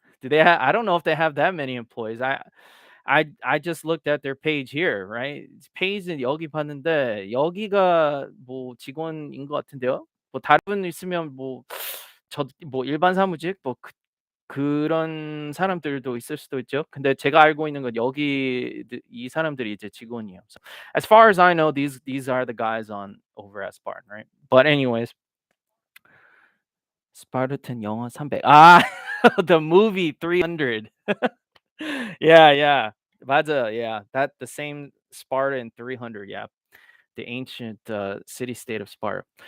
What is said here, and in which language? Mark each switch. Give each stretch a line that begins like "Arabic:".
English: Do they have? I don't know if they have that many employees. I just looked at their page here, right?
Korean: 페이지는 여기 봤는데 여기가 뭐 직원인 것 같은데요. 뭐 다른 분 있으면 뭐 뭐 일반 사무직 뭐 그런 사람들도 있을 수도 있죠. 근데 제가 알고 있는 건 여기 이 사람들이 이제 직원이에요.
English: So as far as I know, these are the guys on over at Spartan, right? But anyways,
Korean: 스파르탄 영어 300.
English: Ah, the movie 300. Yeah, yeah.
Korean: 맞아.
English: Yeah. That the same Sparta in 300. Yeah. The ancient city state of Sparta.